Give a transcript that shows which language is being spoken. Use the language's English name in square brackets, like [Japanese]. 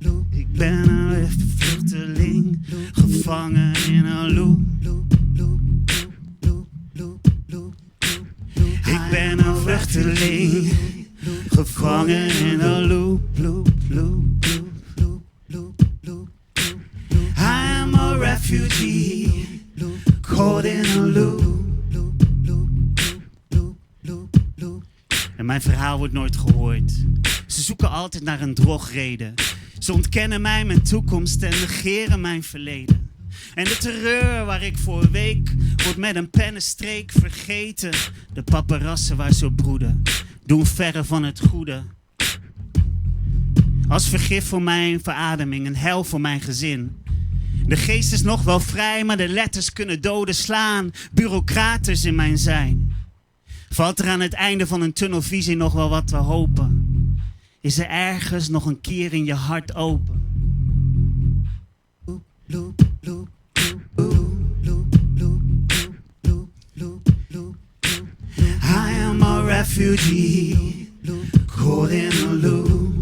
[Dutch] Ik ben een vluchteling, gevangen in een loop. Ik ben een vluchteling, gevangen in een loop, loop, loop, loop, loop, loop. [English] I am a refugee, caught in a loop. [Dutch] En mijn verhaal wordt nooit gehoord. Ze zoeken altijd naar een drogreden. Ze ontkennen mij mijn toekomst en negeren mijn verleden. En de terreur waar ik voor week wordt met een pennenstreek vergeten. De paparassen waar ze op broeden, doen verre van het goede. Als vergif voor mijn verademing, een hel voor mijn gezin. De geest is nog wel vrij, maar de letters kunnen doden slaan. Bureaucraters in mijn zijn. Valt er aan het einde van een tunnelvisie nog wel wat te hopen? Is er ergens nog een kier in je hart open? [English] I am a refugee, caught in a loop.